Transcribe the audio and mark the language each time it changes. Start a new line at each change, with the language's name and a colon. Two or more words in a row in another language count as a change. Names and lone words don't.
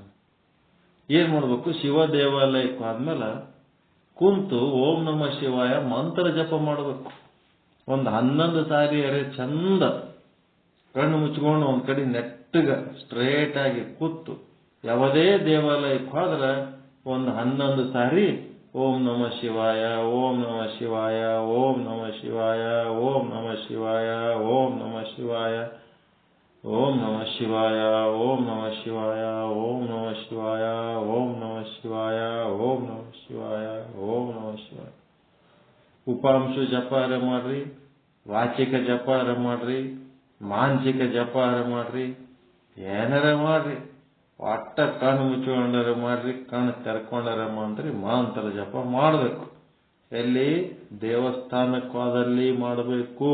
Kannada: ಏನು ಮಾಡ್ಬೇಕು, ಶಿವ ದೇವಾಲಯಕ್ಕೆ ಆದ್ಮೇಲೆ ಕುಂತು
Sanskrit: ಓಂ ನಮ ಶಿವಾಯ
Kannada: ಮಂತ್ರ ಜಪ ಮಾಡಬೇಕು. ಒಂದು 11 ಸಾರಿ ಅರೆ ಚಂದ ಕಣ್ಣು ಮುಚ್ಕೊಂಡು ಒಂದು ಕಡೆ ನೆಟ್ಟಗ ಸ್ಟ್ರೇಟ್ ಆಗಿ ಕೂತು ಯಾವುದೇ ದೇವಾಲಯಕ್ಕೆ ಹೋದ್ರೆ ಒಂದು 11 ಸಾರಿ
Sanskrit: ಓಂ ನಮ ಶಿವಾಯ, ಓಂ ನಮ ಶಿವಾಯ, ಓಂ ನಮ ಶಿವಾಯ, ಓಂ ನಮ ಶಿವಾಯ, ಓಂ ನಮ ಶಿವಾಯ, ಓಂ ನಮ ಶಿವಾಯ, ಓಂ ನಮ ಶಿವಾಯ, ಓಂ ನಮ ಶಿವಾಯ, ಓಂ ನಮ ಶಿವಾಯ, ಓಂ ನಮ ಶಿವಾಯ, ಓಂ ನಮ ಶಿವಾಯ.
Kannada: ಉಪಾಂಶು ಜಪಾರ ಮಾಡ್ರಿ, ವಾಚಿಕ ಜಪಾರ ಮಾಡ್ರಿ, ಮಾನಸಿಕ ಜಪಾರ ಮಾಡ್ರಿ, ಏನಾರ ಮಾಡ್ರಿ, ಒಟ್ಟ ಕಣ್ಣು ಮುಚ್ಕೊಂಡಾರ ಮಾಡ್ರಿ, ಕಣ್ಣು ತೆರ್ಕೊಂಡಾರ ಮಾಡ್ರಿ, ಮಂತ್ರ ಜಪ ಮಾಡಬೇಕು. ಎಲ್ಲಿ? ದೇವಸ್ಥಾನಕ್ಕೆ ಹೋದಲ್ಲಿ ಮಾಡಬೇಕು.